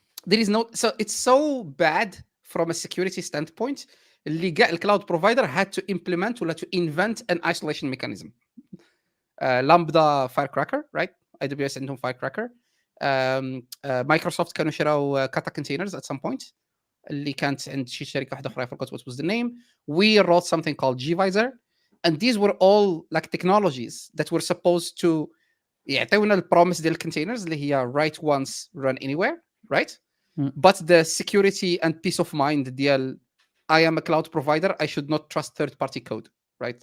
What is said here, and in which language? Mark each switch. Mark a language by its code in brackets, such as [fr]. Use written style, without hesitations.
[en] There is no, so it's so bad from a security standpoint. [ar] اللي كاع الكلاود بروفايدر [en] had to implement [ar] ولا [en] to invent an isolation mechanism. Lambda Firecracker, right? AWS [ar] عندهم [en] Firecracker. Microsoft [ar] كانوا شراو [en] Kata containers at some point. [ar] اللي كانت عند شي شركه واحده اخرى, [en] I forgot what was the name. We wrote something called gvisor, and these were all like technologies that were supposed to [ar] يعطيونا البروميس ديال الكونتينرز اللي هي [en] write once run anywhere, right? But the security and peace of mind ديال I am a cloud provider, I should not trust third-party code, right?